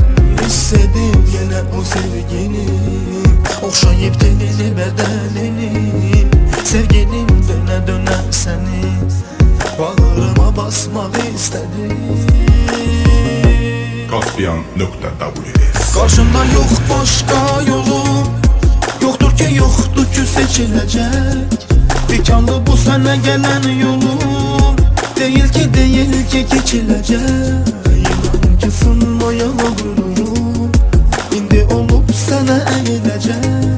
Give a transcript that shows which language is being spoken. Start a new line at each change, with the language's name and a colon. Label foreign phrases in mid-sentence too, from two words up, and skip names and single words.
Turkish: Hissedip yine o sevgini, okşayıp tenini bedenini. Sevgilim döne döne seni bağrıma basmak istedim. Caspian.ws Karşımda yok başka yolum,
Azerbaijani: yoxdur ki seçiləcək. Tikanlı bu sənə gələn yolum, deyil ki keçiləcək. İnan ki sınmayana qürurum, indi olub sənə əyiləcək.